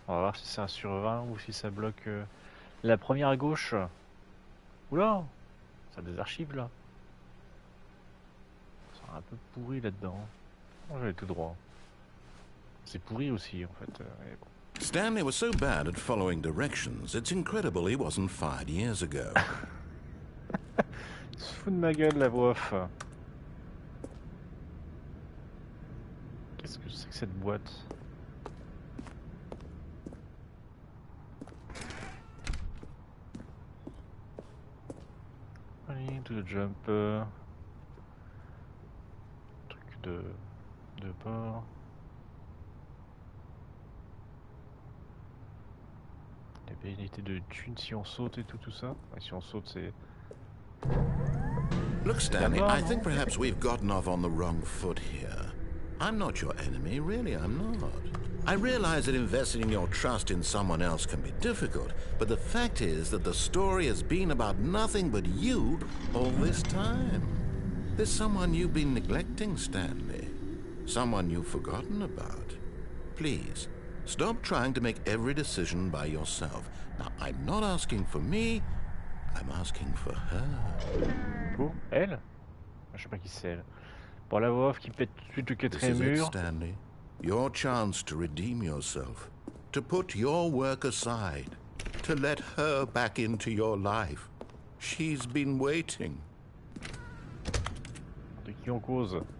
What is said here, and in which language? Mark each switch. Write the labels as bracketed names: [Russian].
[French] On va voir si c'est un sur 20 ou si ça bloque la première à gauche. Oula, ça a des archives là. C'est un peu pourri là-dedans. Oh, je vais tout droit. C'est pourri aussi en fait. [English] Stanley was so bad at following directions, it's incredible he wasn't fired years ago. [French] Il se fout de ma gueule la voix off. Qu'est-ce que c'est que cette boîte? [English] Allez, to the jump. [French] Truc de bord. La pénalité de thunes si on saute et tout ça. Ouais, si on saute, c'est. [English] Look, Stanley, I think perhaps we've gotten off on the wrong foot here. I'm not your enemy, really, I'm not. I realize that investing your trust in someone else can be difficult, but the fact is that the story has been about nothing but you all this time. There's someone you've been neglecting, Stanley. Someone you've forgotten about. Please, stop trying to make every decision by yourself. Now, I'm not asking for me, I'm asking for her. [French] Pour elle? Je sais pas qui c'est elle. Pour la voix off qui pète tout de suite le quatrième [English] This is it, [French] mur. [English] Stanley. Your chance to redeem yourself, to put your work aside, to let her back into your life. She's been waiting. [French] De qui on cause?